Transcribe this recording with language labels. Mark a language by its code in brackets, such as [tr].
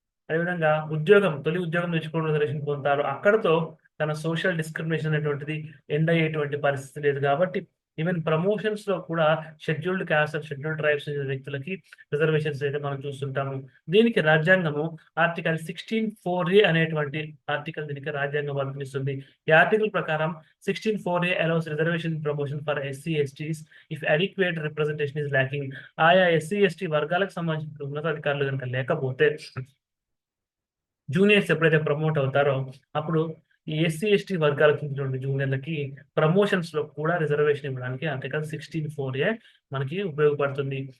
[te] అదేవిధంగా తొలి ఉద్యోగం తెచ్చుకోవడం రిజర్వేషన్ పొందుతారు. అక్కడతో తన సోషల్ డిస్క్రిమినేషన్ అనేటువంటిది ఎండ్ అయ్యేటువంటి పరిస్థితి లేదు. కాబట్టి ఈవెన్ ప్రమోషన్స్ లో కూడా షెడ్యూల్డ్ క్యాస్ట్, షెడ్యూల్డ్ ట్రైబ్స్ వ్యక్తులకి రిజర్వేషన్స్ అయితే మనం చూస్తుంటాము. దీనికి రాజ్యాంగము ఆర్టికల్ 16(4)A అనేటువంటి ఆర్టికల్ దీనికి రాజ్యాంగం వర్తిస్తుంది. ఈ ఆర్టికల్ ప్రకారం [en] 16(4)A allows reservation promotion for SC STs if adequate representation is lacking. [te] ఆయా SC ST వర్గాలకు సంబంధించిన ఉన్నతాధికారులు కనుక లేకపోతే, జూనియర్స్ ఎప్పుడైతే ప్రమోట్ అవుతారో అప్పుడు ఈ ఎస్సీ ఎస్టీ వర్గాలకు చెందినటువంటి జూనియర్లకి ప్రమోషన్స్ లో కూడా రిజర్వేషన్ ఇవ్వడానికి ఆర్టికల్ 16(4)A మనకి ఉపయోగపడుతుంది.